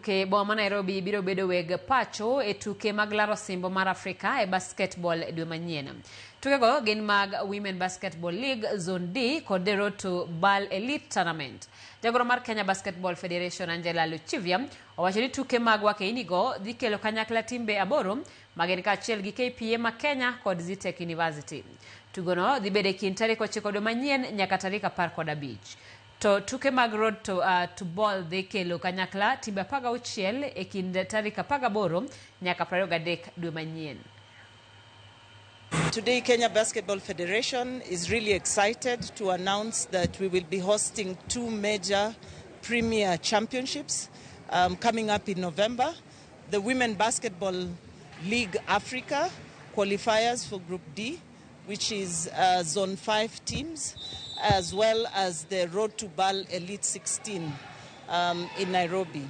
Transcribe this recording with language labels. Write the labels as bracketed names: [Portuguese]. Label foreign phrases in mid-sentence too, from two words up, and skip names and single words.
[Luo (Kenya and Tanzania)] tuke boma Nairobi biro bedo weg pacho e tuke mag laro simbo mar Afrika e basketbol dwe manyien. Tukego gin mag Women Basketball League Zone D kod the Road to BAL Elite Tournament. Jagoro mar Kenya Basketball Federation Angela Luchivia owacho ni tuke mag wakeinigo dhi kelo kanyakla timbe aboro magin kaachiel gi piem ma Kenya kod Zitech University. Tugono dhi bedo e kind tarik 9 dwe manyien nyaka tarik 15. To tuke mag Road to BAL dhi kelo kanyakla timbe 16 e kind tarik 18 nyaka 23 dwe manyien. [English] Today, Kenya Basketball Federation is really excited to announce that we will be hosting 2 major premier championships coming up in November. The Women Basketball League Africa qualifiers for Group D, which is Zone 5 teams, as well as the Road to BAL Elite 16 in Nairobi.